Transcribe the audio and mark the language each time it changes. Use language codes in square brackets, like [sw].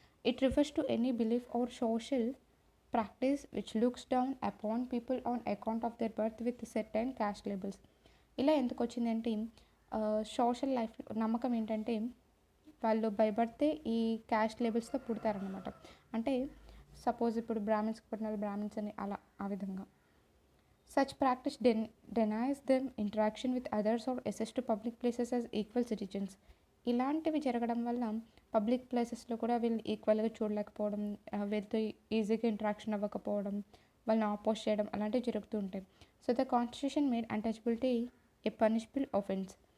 [en] It refers to any belief or social practice which looks down upon people on account of their birth with certain caste labels. [te] ఇలా ఎందుకు వచ్చిందంటే social life నమ్మకం ఏంటంటే వాళ్ళు by బర్తే ఈ caste లేబుల్స్తో పుడతారనమాట. అంటే suppose ఇప్పుడు బ్రాహ్మిన్స్కి పుట్టిన వాళ్ళు బ్రాహ్మిన్స్ అని అలా ఆ విధంగా. [en] Such practice denies them interaction with others or access to public places as equal citizens. [te] ఇలాంటివి జరగడం వల్ల పబ్లిక్ ప్లేసెస్లో కూడా వీళ్ళు ఈక్వల్గా చూడలేకపోవడం, వీళ్ళతో ఈజీగా ఇంటరాక్షన్ అవ్వకపోవడం, వాళ్ళని ఆపోజ్ చేయడం అలాంటివి జరుగుతూ ఉంటాయి. [en] So the constitution made untouchability a punishable offence.